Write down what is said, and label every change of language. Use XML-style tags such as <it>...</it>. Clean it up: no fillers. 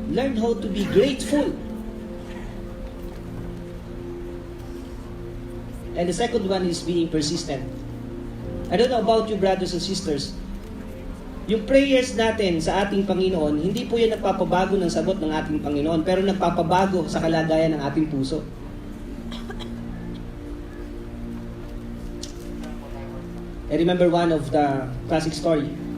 <en>Learn how to be grateful. And the second one is being persistent. I don't know about you, brothers and sisters.</en> <tl>Yung prayers natin sa ating Panginoon, hindi po yan nagpapabago ng sagot ng ating Panginoon, pero nagpapabago sa kalagayan ng ating puso.</tl> <en>I remember one of the classic story.</en>